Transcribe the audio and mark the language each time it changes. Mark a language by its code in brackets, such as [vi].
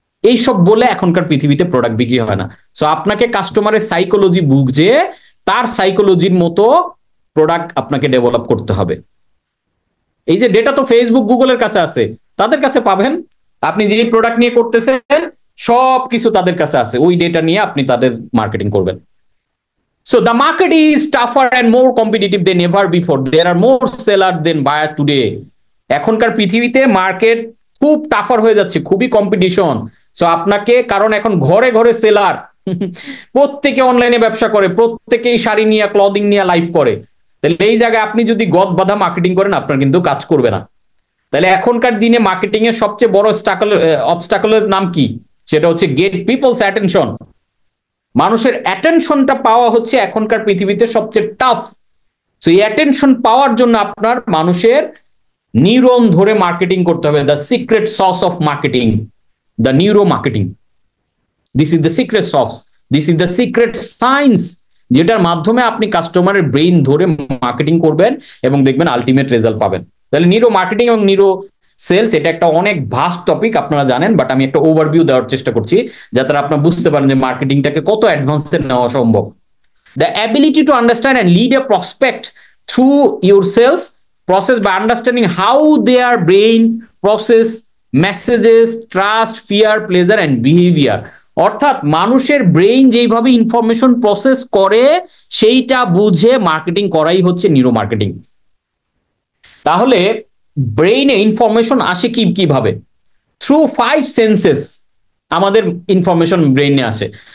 [bn] এইসব বলে এখনকার পৃথিবীতে প্রোডাক্ট বিক্রি হয় না। সো আপনাকে কাস্টমারের সাইকোলজি বুঝে তার সাইকোলজির মতো প্রোডাক্ট আপনাকে ডেভেলপ করতে হবে। এই যে ডেটা তো ফেসবুক গুগলের কাছে আছে, তাদের কাছে পাবেন। আপনি যে প্রোডাক্ট নিয়ে করতেছেন সব কিছু তাদের কাছে আছে, ওই ডেটা নিয়ে আপনি তাদের মার্কেটিং করবেন। [en] So the market is tougher and more competitive than ever before. There are more sellers than buyer today. [bn] এখনকার পৃথিবীতে মার্কেট খুব টাফার হয়ে যাচ্ছে, খুবই কম্পিটিশন। সো আপনাকে, কারণ এখন ঘরে ঘরে সেলার, প্রত্যেকে অনলাইনে ব্যবসা করে, প্রত্যেকেই শাড়ি নিয়ে ক্লদিং নিয়ে লাইভ করে। তাহলে এই জায়গায় আপনি যদি গদ বাঁধা মার্কেটিং করেন আপনার কিন্তু কাজ করবে না। তাহলে এখনকার দিনে মার্কেটিং এর সবচেয়ে বড় অবস্টাকলের নাম কি? সেটা হচ্ছে [en] Get people's attention. [bn] মানুষের অ্যাটেনশনটা পাওয়া হচ্ছে এখনকার পৃথিবীতে সবচেয়ে টাফ। সো এই অ্যাটেনশন পাওয়ার জন্য আপনার মানুষের নিউরন ধরে মার্কেটিং করতে হবে। [en] The secret sauce of marketing, the neuro marketing. This is the secret sauce, this is the secret science, [bn] যেটার মাধ্যমে আপনি কাস্টমারের ব্রেইন ধরে মার্কেটিং করবেন এবং দেখবেন আলটিমেট রেজাল্ট পাবেন। তাহলে নিউরো মার্কেটিং এবং নিউরো সেলস এটা একটা অনেক ভাস্ট টপিক, আপনারা জানেন, বাট আমি একটা ওভারভিউ দেওয়ার চেষ্টা করছি যাতে আপনারা বুঝতে পারেন যে মার্কেটিংটাকে কত অ্যাডভান্সে নেওয়া সম্ভব। [en] The ability to understand and lead a prospect through your sales process by understanding how their brain process messages, trust, fear, pleasure and behavior. [bn] অর্থাৎ মানুষের ব্রেইন যেইভাবে ইনফরমেশন প্রসেস করে সেইটা বুঝে মার্কেটিং করাই হচ্ছে নিউরো মার্কেটিং। তাহলে ব্রেইনে ইনফরমেশন আসে কিভাবে? থ্রু 5 সেন্সেস আমাদের ইনফরমেশন ব্রেইনে আসে।